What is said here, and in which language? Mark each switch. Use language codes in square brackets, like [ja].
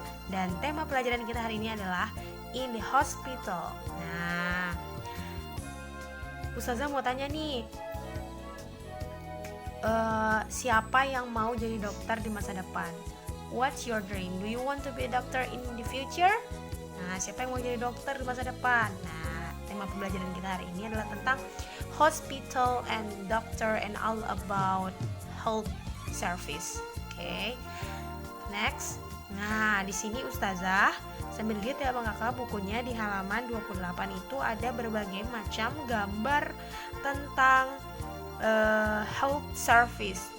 [id] Dan tema pelajaran kita hari ini adalah [en] in the hospital. [id] Nah, Ustazah mau tanya nih, siapa yang mau jadi dokter di masa depan? [en] What's your dream? Do you want to be a doctor in the future? [id] Nah, siapa yang mau jadi dokter di masa depan? Nah, tema pembelajaran kita hari ini adalah tentang [en] hospital and doctor and all about health service. [id] Oke. Next. Nah, di sini Ustazah sambil lihat ya Bang Kakak, bukunya di halaman 28 itu ada berbagai macam gambar tentang health service.